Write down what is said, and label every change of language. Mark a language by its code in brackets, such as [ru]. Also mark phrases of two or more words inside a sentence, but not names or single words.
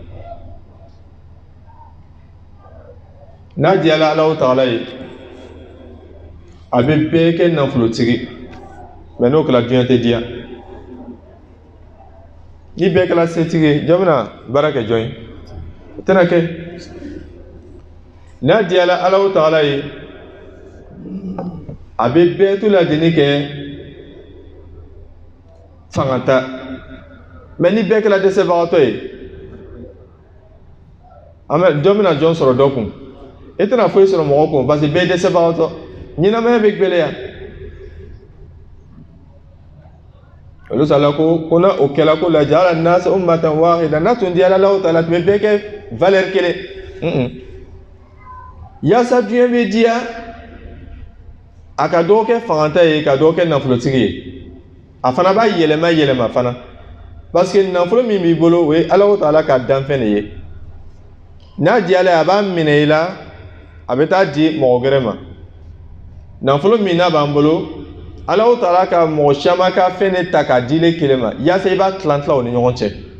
[bm] n'a diyala Allahu Ta'ala ye a bɛ bɛɛ kɛ nafolotigi mais n'o kɛra diɲɛ tɛ diya ni bɛɛ kɛra setigi ye jɔn bɛna baara kɛ jɔn ye o tɛna kɛ n'a diyala Allahu Ta'ala ye a bɛ bɛɛ to lajɛlen kɛ fangata mais ni bɛɛ kɛra dɛsɛbagatɔ ye jɔn bɛna jɔn sɔrɔ dɔ kun e tɛna foyi sɔrɔ mɔgɔ kun [fr] parce que [bm] bɛɛ ye dɛsɛbagatɔ ɲɛnamaya bɛ gɛlɛya olu sala ko na o kɛla ko la [ar] جعل الناس أمة واحدة [bm] n'a tun diyala Allahu Ta'ala tun bɛ bɛɛ kɛ valeur kelen yaasa diɲɛ bɛ diya a ka dɔw kɛ fangata ye ka dɔw kɛ nafolotigi ye a fana b'a yɛlɛma fana [fr] parce que [bm] nafolo min b'i bolo o ye Allahu Ta'ala ka danfɛn de ye n'a diyala a b'a minɛ i la a bɛ taa di mɔgɔ wɛrɛ ma nafolo min n'a b'an bolo Allahu Ta'ala ka mɔgɔ caman ka fɛn de ta k'a di le kelen ma yaasa i b'a tilan o ni ɲɔgɔn cɛ